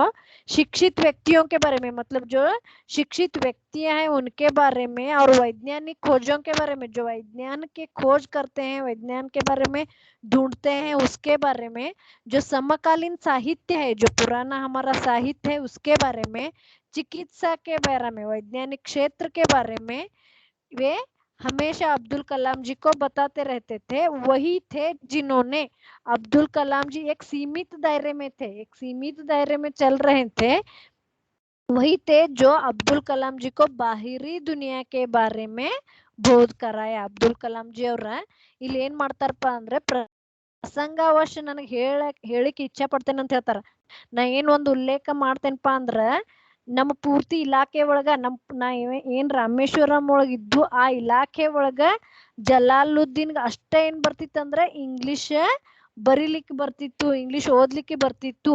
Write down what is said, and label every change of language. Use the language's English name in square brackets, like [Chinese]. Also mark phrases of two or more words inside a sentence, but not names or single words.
[Hindi] शिक्षित व्यक्तियों के बारे में, मतलब जो शिक्षित व्यक्तियां हैं उनके बारे में और वैज्ञानिक खोजों के बारे में, जो विज्ञान के खोज करते हैं, विज्ञान के बारे में ढूंढते हैं, उसके बारे में, जो समकालीन साहित्य है, जो पुराना हमारा साहित्य है उसके बारे में, चिकित्सा के बारे में, वैज्ञानिक क्षेत्र के बारे में वे हमेशा अब्दुल कलाम जी को बताते रहते थे। वही थे जिन्होंने, अब्दुल कलाम जी एक सीमित दायरे में थे, एक सीमित दायरे में चल रहे थे, वही थे जो अब्दुल कलाम जी को बाहरी दुनिया के बारे में ಬೋಧ कराया। [Kannada] ಅಬ್ದುಲ್ ಕಲಾಂ ಜಿ ಅವ್ರ ಇಲ್ಲಿ ಏನ್ ಮಾಡ್ತಾರಪ್ಪ ಅಂದ್ರೆ ಪ್ರಸಂಗವಶ ನನಗೆ ಹೇಳಿಕ್ಕೆ ಇಚ್ಛೆ ಪಡ್ತೇನೆ ಅಂತ ಹೇಳ್ತಾರ. ನಾ ಏನ್ ಒಂದು ಉಲ್ಲೇಖ ಮಾಡ್ತೇನಪ್ಪ ಅಂದ್ರ ನಮ್ಮ ಪೂರ್ತಿ ಇಲಾಖೆ ಒಳಗ ನಾ ಏನ್ ರಾಮೇಶ್ವರಂ ಒಳಗ ಇದ್ದು ಆ ಇಲಾಖೆ ಒಳಗ ಜಲಾಲುದ್ದೀನ್ ಅಷ್ಟೇ ಏನ್ ಬರ್ತಿತ್ತಂದ್ರ ಇಂಗ್ಲಿಷ್ ಬರೀಲಿಕ್ಕೆ ಬರ್ತಿತ್ತು, ಇಂಗ್ಲಿಷ್ ಓದ್ಲಿಕ್ಕೆ ಬರ್ತಿತ್ತು.